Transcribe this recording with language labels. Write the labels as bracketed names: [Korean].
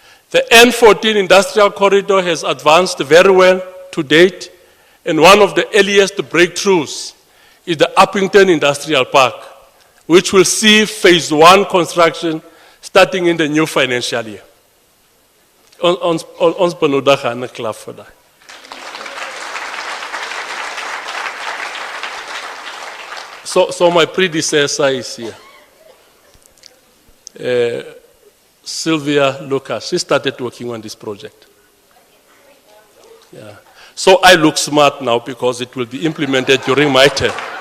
[English] The N14 industrial corridor has advanced very well to date, and one of the earliest breakthroughs is the Uppington Industrial Park, which will see phase 1 construction starting in the new financial year. [Afrikaans] Ons benodig 'n klap vir daai. [English] So my predecessor is here. Sylvia Lucas, she started working on this project. Yeah. So I look smart now because it will be implemented during my term.